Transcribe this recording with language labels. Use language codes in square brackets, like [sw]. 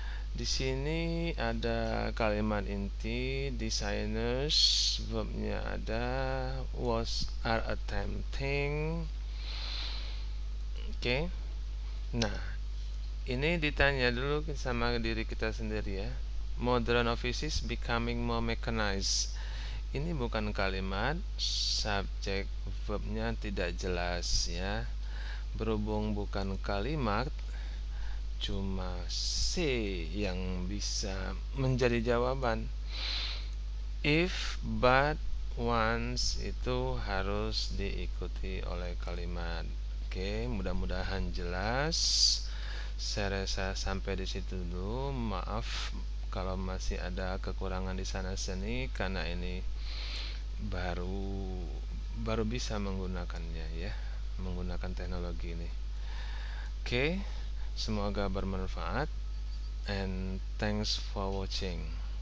[id] Di sini ada kalimat inti, designers, verbnya ada, are attempting. Oke. Nah, ini ditanya dulu sama diri kita sendiri ya. [en] Modern offices becoming more mechanized. [id] Ini bukan kalimat, subjek verbnya tidak jelas ya. Berhubung bukan kalimat, cuma C yang bisa menjadi jawaban. If, but, once itu harus diikuti oleh kalimat. Oke, mudah-mudahan jelas. Saya rasa sampai di situ dulu. Maaf kalau masih ada kekurangan di sana sini karena ini baru bisa menggunakannya ya, menggunakan teknologi ini. Oke, semoga bermanfaat [en] and thanks for watching.